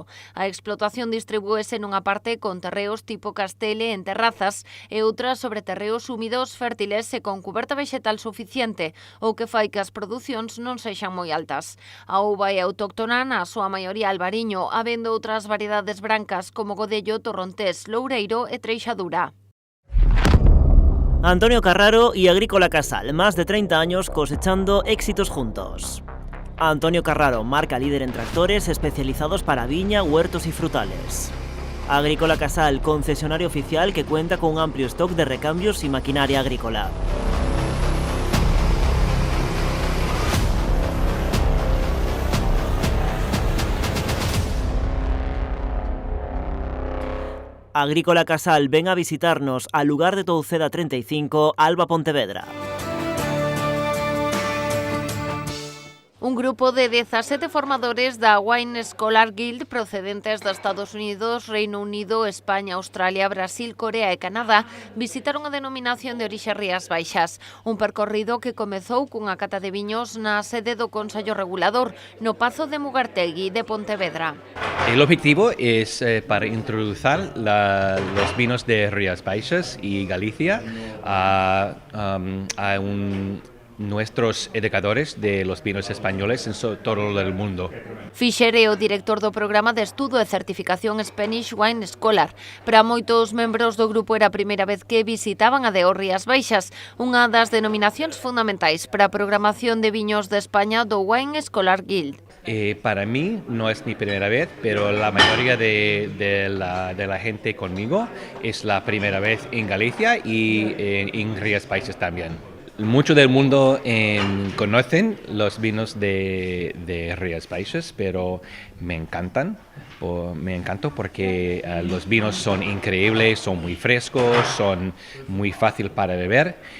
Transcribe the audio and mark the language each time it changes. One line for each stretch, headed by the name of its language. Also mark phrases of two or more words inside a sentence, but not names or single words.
Galician: A explotación distribúese nunha parte con terreos tipo Castele en terrazas e outras sobre terreos húmidos, fértiles e con cuberta vexetal suficiente, o que fai que as producións non sexan moi altas. A uva é autóctona na súa maioría albariño, habendo outras variedades brancas como godello, torrontés, loureiro e treixadura.
Spanish: Antonio Carraro y Agrícola Casal, más de 30 años cosechando éxitos juntos. Antonio Carraro, marca líder en tractores especializados para viña, huertos y frutales. Agrícola Casal, concesionario oficial que cuenta con un amplio stock de recambios y maquinaria agrícola. Agrícola Casal, ven a visitarnos al lugar de Touceda 35, Alba, Pontevedra.
Galician: Un grupo de 17 formadores da Wine Scholar Guild procedentes de Estados Unidos, Reino Unido, España, Australia, Brasil, Corea e Canadá visitaron a denominación de orixe Rías Baixas, un percorrido que comezou cunha cata de viños na sede do Consello Regulador, no Pazo de Mugartegui de Pontevedra.
Spanish: El objetivo es para introducir los vinos de Rías Baixas y Galicia a nuestros educadores de los vinos españoles en todo el mundo.
Galician: Fischer é o director do programa de estudo e certificación Spanish Wine Scholar. Para moitos membros do grupo era a primeira vez que visitaban a de Rías Baixas, unha das denominacións fundamentais para a programación de viños de España do Wine Scholar Guild.
Spanish: Para mí no es mi primera vez, pero la mayoría de la gente conmigo es la primera vez en Galicia y en Rías Baixas también. Mucho del mundo conocen los vinos de Rías Baixas, pero me encantó porque los vinos son increíbles, son muy frescos, son muy fácil para beber,